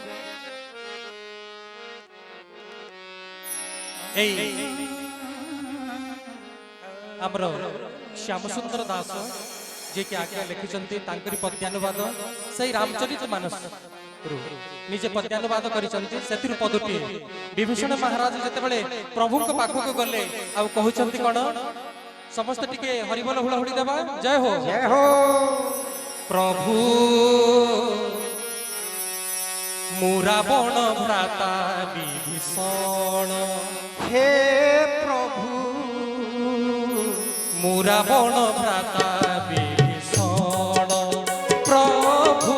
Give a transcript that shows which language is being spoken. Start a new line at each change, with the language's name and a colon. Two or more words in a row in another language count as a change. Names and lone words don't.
Odia: ଆମର ଶ୍ୟାମ ସୁନ୍ଦର ଦାସ ଯେ କି ଆଜ୍ଞା ଲେଖିଛନ୍ତି ତାଙ୍କରି ପଦ୍ୟାନୁବାଦ ସେ ରାମଚରିତ ମାନସ ନିଜେ ପଦ୍ୟାନୁବାଦ କରିଛନ୍ତି ସେଥିରୁ ପଦୁଟି ବିଭୀଷଣ ମହାରାଜ ଯେତେବେଳେ ପ୍ରଭୁଙ୍କ ପାଖକୁ ଗଲେ ଆ କହୁଛନ୍ତି କେଉଁ ସମସ୍ତ ଟିକେ ହରିବୋଲ ହୁଳହୁଳି ଦେବା ଜୟ ହୋ ପ୍ରଭୁ ମୁରାବଣ ଭ୍ରାତା ବିଭୀଷଣ ହେ ପ୍ରଭୁ ମୁରାବଣ ଭ୍ରାତା ବିଭୀଷଣ ପ୍ରଭୁ